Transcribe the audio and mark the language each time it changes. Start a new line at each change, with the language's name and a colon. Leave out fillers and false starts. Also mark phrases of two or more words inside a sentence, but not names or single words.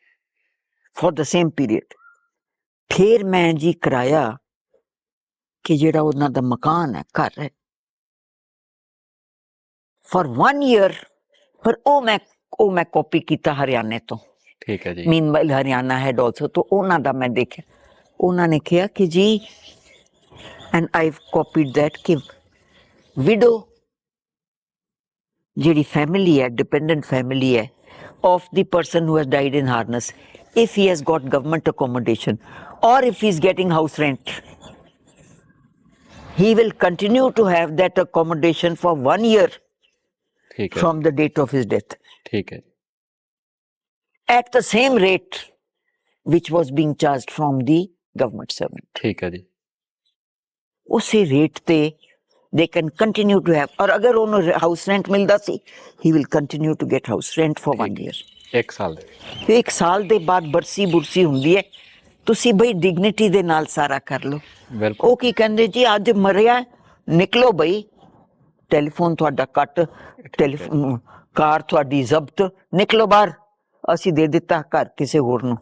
English: for the same period.
Punjabi: ਫਿਰ ਮੈਂ ਜੀ ਕਰਾਇਆ ਕਿ ਜਿਹੜਾ ਉਹਨਾਂ ਦਾ ਮਕਾਨ ਹੈ, ਘਰ ਹੈ,
English: for 1 year,
Punjabi: ਪਰ ਉਹ ਮੈਂ ਕਾਪੀ ਕੀਤਾ ਹਰਿਆਣੇ ਤੋਂ। ਠੀਕ ਹੈ ਜੀ।
English: meanwhile Haryana had also,
Punjabi: ਤੋਂ ਉਹਨਾਂ ਦਾ ਮੈਂ ਦੇਖਿਆ। ਉਹਨਾਂ ਨੇ ਕਿਹਾ ਕਿ ਜੀ,
English: and I copied that
Punjabi: ਕਿ ਵਿਡੋ ਜਿਹੜੀ ਫੈਮਿਲੀ ਹੈ,
English: ਡਿਪੈਂਡੈਂਟ ਫੈਮਿਲੀ ਹੈ of the person who has died in harness, if he has got government accommodation or if he is getting house rent, he will continue to have that accommodation for 1 year
Punjabi: ਠੀਕ ਹੈ
English: from the date of his death,
Punjabi: ਠੀਕ ਹੈ
English: at the same rate which was being charged from the government servant।
Punjabi: ਠੀਕ ਹੈ ਜੀ। ਉਸੇ ਰੇਟ ਤੇ
English: they can continue to have,
Punjabi: ਔਰ ਅਗਰ ਉਹਨੂੰ
English: house rent
Punjabi: ਮਿਲਦਾ ਸੀ,
English: he will continue to get house rent for 1 year।
Punjabi: 1 ਸਾਲ ਦੇ ਫਿਰ 1 ਸਾਲ ਦੇ ਬਾਅਦ ਬਰਸੀ ਬੁਰਸੀ ਹੁੰਦੀ ਹੈ, ਤੁਸੀਂ ਬਈ ਡਿਗਨਿਟੀ ਦੇ ਨਾਲ ਸਾਰਾ ਕਰ ਲਓ। ਬਿਲਕੁਲ। ਉਹ ਕੀ ਕਹਿੰਦੇ ਜੀ, ਅੱਜ ਮਰਿਆ, ਨਿਕਲੋ ਬਈ, ਟੈਲੀਫੋਨ ਤੁਹਾਡਾ ਕੱਟ, ਟੈਲੀਫੋਨ ਕਾਰ ਤੁਹਾਡੀ ਜ਼ਬਤ, ਨਿਕਲੋ ਬਾਹਰ, ਅਸੀਂ ਦੇ ਦਿੱਤਾ ਘਰ ਕਿਸੇ ਹੋਰ ਨੂੰ।